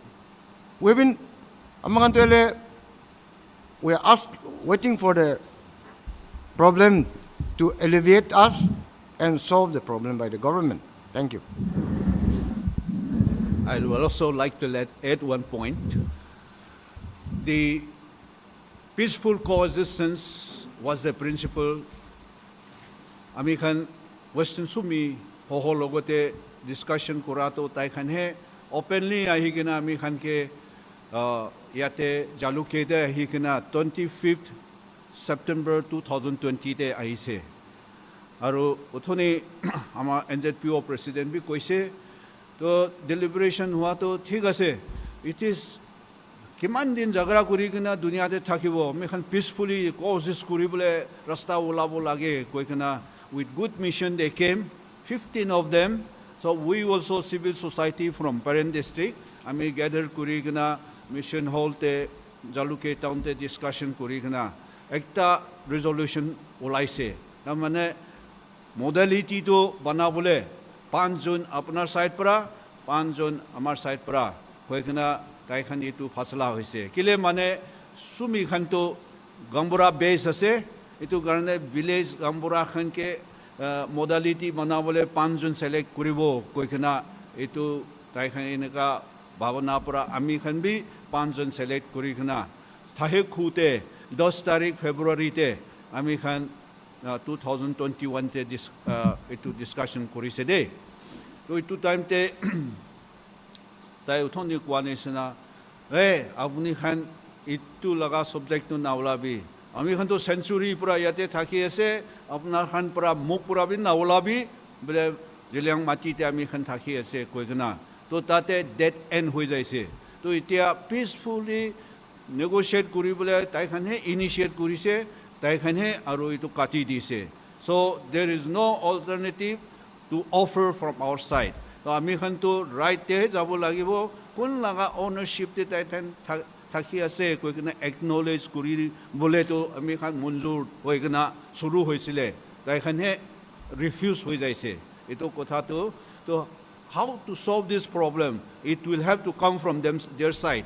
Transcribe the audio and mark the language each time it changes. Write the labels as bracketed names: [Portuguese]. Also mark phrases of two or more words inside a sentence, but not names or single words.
[English] We've been we are waiting for the problem to alleviate us and solve the problem by the government. Thank you. I would also like to add one point. The peaceful coexistence was the principle. [Naga Pidgin] Amikhan Western Sumi Hoho logote discussion kurato taikhan he openly ahikina amikhan ke yate jaluke de ahikina 25th September 2020 te ahise. Aru uthoni ama NZPO president bi koise to deliberation hua to thik ase [English] it is [Naga Pidgin] kiman din jagara kuri kina dunia te thakibo mekhan [English] peacefully coexist [Naga Pidgin] kuri bole rasta ulabo lage koikana [English] with good mission they came 15 of them so we also civil society [Naga Pidgin] from parent district ami gathered kuri kina [English] mission hall [Naga Pidgin] te jaluke town te discussion kuri kina ekta resolution ulaise tamane modality to banabole 5 জন আপনার সাইড পৰা 5 জন আমার সাইড পৰা কয়খানা তাইখান ইটো ফাসলা হইছে কিলে মানে সুমি খানটো গম্বুরা বেস আছে ইটো কারণে ভিলেজ গম্বুরা খানকে মডালিটি বানাবলে 5 জন সিলেক্ট করিব কয়খানা ইটো তাইখান এনেকা ভাবনা পৰা আমি খান বি 5 জন সিলেক্ট করিখানা থাহে খুতে 10 তারিখ ফেব্রুয়ারিতে আমি খান 2021 te itu discussion korise de to itu time te tai uthoni kwane sina apni khan itu laga subject to naulabi ami khan to century pura yate thaki ase apnar khan pura muk pura bi naulabi bele Zeliang mati te ami khan thaki ase koigna to tate dead end hoi jaise তো এতিয়া পিসফুলি নেগোশিয়েট কৰিবলৈ তাইখানে ইনিশিয়েট কৰিছে তাইখানে আৰু এইটো কাটি দিছে [English] so there is no alternative to offer from our side [Naga Pidgin] তো আমি খানটো ৰাইটে যাব লাগিব কোন লাগা ওনাৰশিপ তে তাইখান থাকি আছে কৈ কিনে একনলেজ কৰি বলেতো আমি খান মঞ্জুৰ হৈ কিনে শুরু হৈছিলে তাইখানে রিফিউজ হৈ যাইছে এইটো কথাটো তো [English] how to solve this problem it will have to come from them their side